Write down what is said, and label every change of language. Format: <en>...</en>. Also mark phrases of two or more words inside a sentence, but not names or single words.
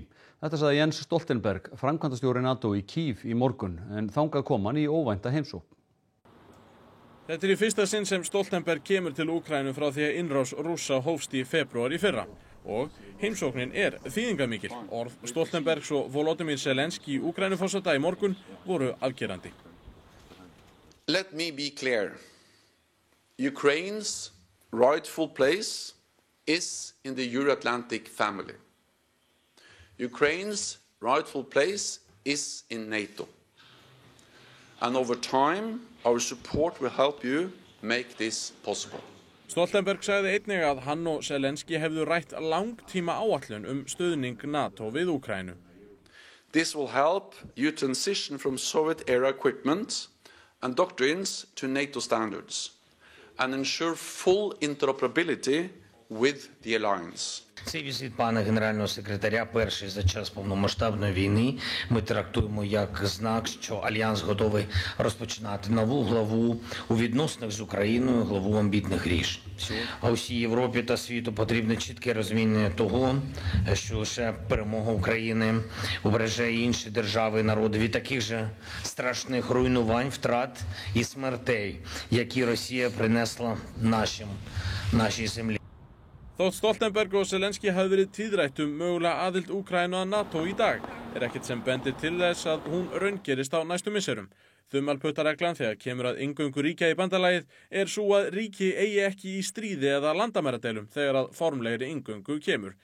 <is>Þetta sagði Jens Stoltenberg, framkvæmdastjóri NATO í Kyiv í morgun, en þangað kom hann í óvænta heimsókn. Þetta í fyrsta sinn sem Stoltenberg kemur til Úkraínu frá því að innrás Rússa hófst í febrúar í fyrra. Og heimsóknin þýðingarmikil. Orð Stoltenbergs og Volodymyr Zelensky í Úkraínuforseta í morgun voru afgerandi.</is> <en>Let me be clear. Ukraine's rightful place is in the Euro-Atlantic family. Ukraine's rightful place is in NATO. And over time, our support will help you make this possible.</en> <is>Stoltenberg sagði einnig að hann og Zelensky hefðu rætt langtíma áætlun stuðning NATO við Úkraínu.</is> <en>This will help you transition from Soviet-era equipment and doctrines to NATO standards and ensure full interoperability with the alliance.</en> <uk>Цей візит пана генерального секретаря перший за час повномасштабної війни ми трактуємо як знак, що альянс готовий розпочинати нову главу у відносинах з Україною, главу амбітних рішень. А усій Європі та світу потрібне чітке розуміння того, що лише перемога України убереже інші держави і народи від таких же страшних руйнувань, втрат і смертей, які Росія принесла нашій землі.</uk> <is>Þótt Stoltenberg og Zelenski hafi verið tíðrætt mögulega aðild Úkraínu að NATO í dag, ekkert sem bendir til þess að hún raungerist á næstu misserum. Þumalputtareglan þegar kemur að inngöngu ríkja í bandalagið sú að ríki eigi ekki í stríði eða landamæradeilum þegar að formlegri inngöngu kemur.</is>